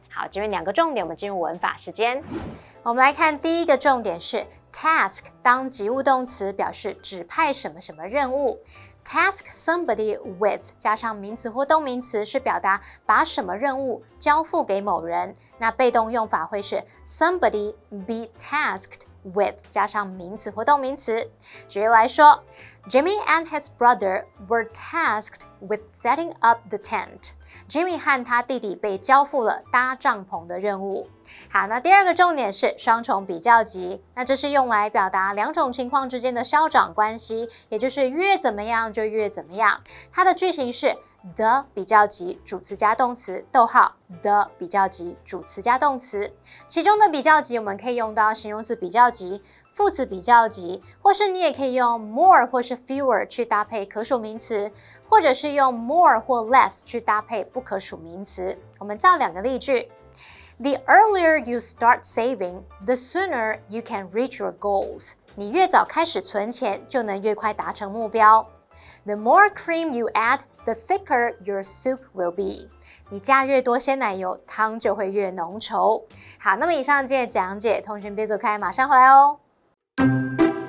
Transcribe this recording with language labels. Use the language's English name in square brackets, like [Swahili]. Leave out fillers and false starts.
[Chinese] 好，这边2个重点，我们进入文法时间。我们来看第一个重点是 task 当及物动词，表示指派什么什么任务。 [English] Task somebody with [Chinese] 加上名词或动名词是表达把什么任务交付给某人。那被动用法会是 [English] somebody be tasked with [Chinese] 加上名词或动名词。举例来说 [English] Jimmy and his brother were tasked with setting up the tent. [Chinese] Jimmy 和他弟弟被交付了搭帐篷的任务。好，那第二个重点是双重比较级，那这是用来表达2种情况之间的消长关系，也就是越怎么样就越怎么样。它的句型是 the 比较级主词加动词，逗号 the 比较级主词加动词。其中的比较级我们可以用到形容词比较级、副词比较级，或是你也可以用 more 或是 fewer 去搭配可数名词，或者是用 more 或 less 去搭配不可数名词。我们造2个例句。 [English] The earlier you start saving, the sooner you can reach your goals. [Chinese] 你越早开始存钱，就能越快达成目标。 [English] The more cream you add, the thicker your soup will be. [Chinese] 你加越多鲜奶油，汤就会越浓稠。好，那么以上今天的讲解，同学别走开，马上回来哦。